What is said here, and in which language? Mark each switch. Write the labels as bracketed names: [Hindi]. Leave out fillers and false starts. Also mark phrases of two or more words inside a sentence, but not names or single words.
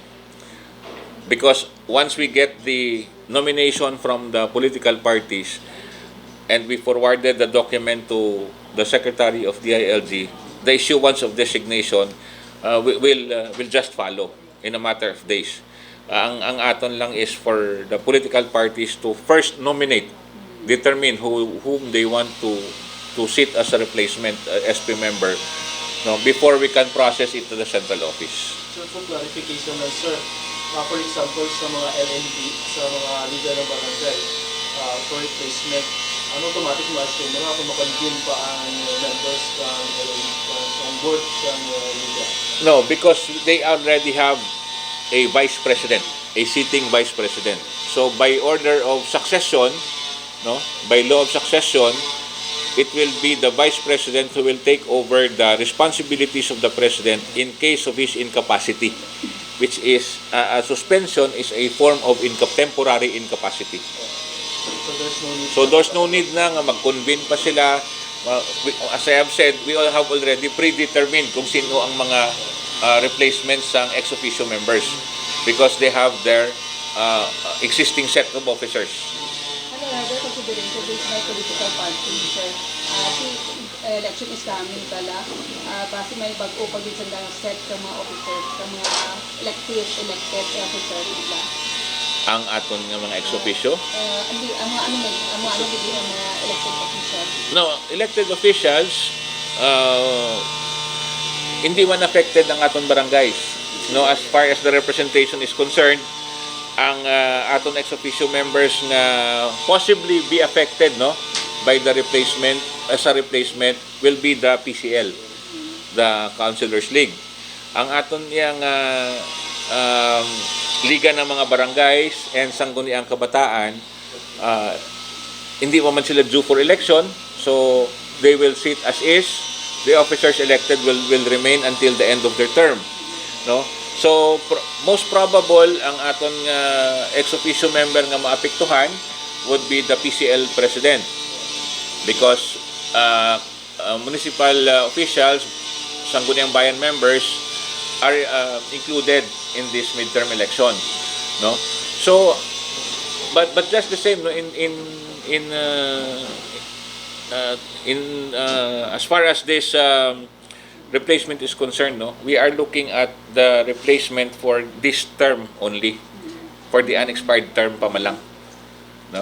[English] Because once we get the nomination from the political parties and we forwarded the document to the Secretary of DILG, the issuance of designation will just follow in a matter of days. [Hiligaynon] Ang aton lang [English] is for the political parties to first nominate, determine whom they want to sit as a replacement SP member, no, before we can process it to the central office. [Filipino] So for clarification lang, sir, for example, sa mga LNB, sa mga leader ng barangay, for replacement, automatic ma-assume na kung makonvene pa ang members ng board ng leader? [English] No, because they already have a vice president, a sitting vice president. So by order of succession, no, by law of succession, it will be the vice president who will take over the responsibilities of the president in case of his incapacity. which is a suspension is a form of temporary incapacity. So there's no need. So there's no need [Hiligaynon] na nga mag-convene pa sila. [English] As I have said, we all have already predetermined [Filipino] kung sino ang mga replacements ng [English] ex officio members because they have their existing set of officers. Another consideration is my political party, sir. Election is coming [Filipino] pala. Kasi may bago pag sa set ng mga officers, ng mga [English] elected officers [Filipino] nila. [Hiligaynon] Ang aton nga mga ex officio? [Filipino] Hindi, ang mga [English] elected officials. [Hiligaynon] No, [English] elected officials [Hiligaynon] hindi man affected ang aton barangays. No, [English] as far as the representation is concerned, [Hiligaynon] ang aton [English] ex officio members nga possibly be affected no by the replacement as a replacement will be the PCL, the Councilors League. [Hiligaynon] Ang aton yang liga ng mga barangays and sangguniang kabataan, hindi pa man sila [English] due for election, so they will sit as is. The officers elected will remain until the end of their term, no? So most probable [Hiligaynon] ang aton [English] ex officio member [Hiligaynon] nga maapektuhan [English] would be the PCL president because municipal officials, sangguniang bayan members are included in this midterm election, no? So but just the same no, as far as this replacement is concerned, no, we are looking at the replacement for this term only, for the unexpired term [Hiligaynon] pa man lang, [English] no?